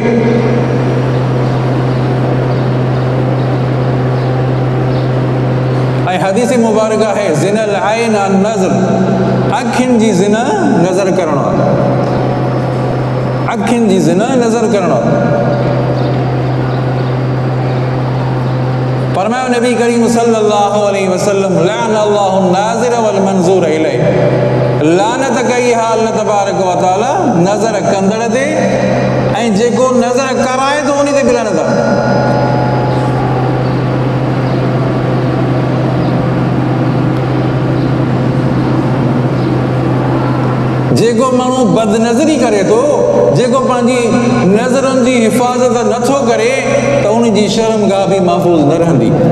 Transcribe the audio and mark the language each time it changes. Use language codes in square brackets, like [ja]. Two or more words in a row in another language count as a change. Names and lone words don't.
[sd] ऐं हदीस मुबारक है, [ar] زنا العين النظر, [sd] अखियुनि जी ज़िना नज़र करणु आहे, अखियुनि जी ज़िना नज़र करणु आहे। फरमायो नबी करीम [ar] صلى الله عليه وسلم, لعن الله الناظر و المنظور إليه, [sd] लानत कई हा अल्लाह [ar] تبارك و تعالى [sd] नज़र कंदड़ ते, ऐं जेको नज़र कराए थो उन ते बि लानत आहे। जेको माण्हू बदनज़री करे थो, जेको पंहिंजी नज़रुनि जी हिफ़ाज़त नथो करे, त उनजी शर्मगाह बि महफ़ूज़ न रहंदी।